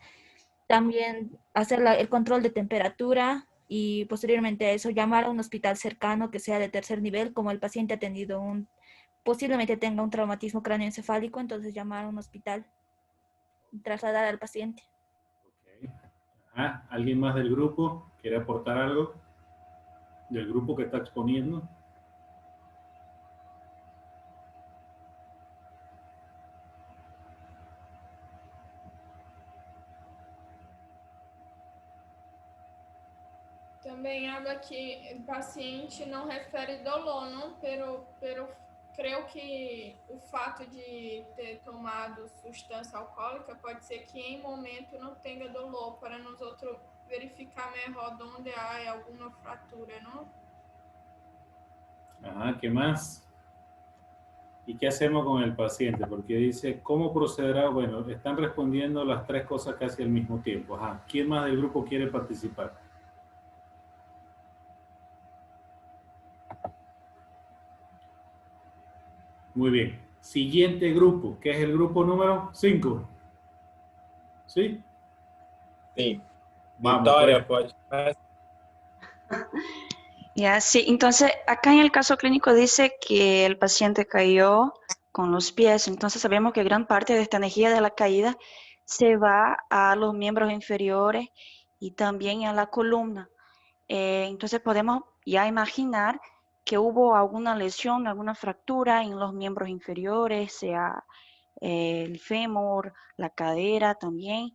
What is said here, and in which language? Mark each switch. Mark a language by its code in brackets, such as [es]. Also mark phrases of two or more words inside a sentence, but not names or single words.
[es] También hacer el control de temperatura y posteriormente a eso, llamar a un hospital cercano que sea de tercer nivel, como el paciente ha tenido posiblemente tenga un traumatismo cráneoencefálico, entonces llamar a un hospital y trasladar al paciente. Ok. Ajá, ¿alguien más del grupo quiere aportar algo? ¿Del grupo que está exponiendo? [pt] Também habla que o paciente não refere dolor, não? Pero creio que o fato de ter tomado substância alcoólica pode ser que em momento não tenha dolor, para nós outros verificar melhor onde há alguma fratura, não? [es] Ajá, ¿qué más? ¿Y qué hacemos con el paciente? Porque dice, ¿cómo procederá? Bueno, están respondiendo las tres cosas casi al mismo tiempo. Ajá, ¿quién más del grupo quiere participar? Muy bien. Siguiente grupo, que es el grupo número 5. ¿Sí? [pt] Sim. Vamos, Vitória, [es] pues. [pt] pode começar. [es] Ya, sí, entonces acá en el caso clínico dice que el paciente cayó con los pies, entonces sabemos que gran parte de esta energía de la caída se va a los miembros inferiores y también a la columna. Entonces podemos ya imaginar que hubo alguna lesión, alguna fractura en los miembros inferiores, sea el fémur, la cadera también.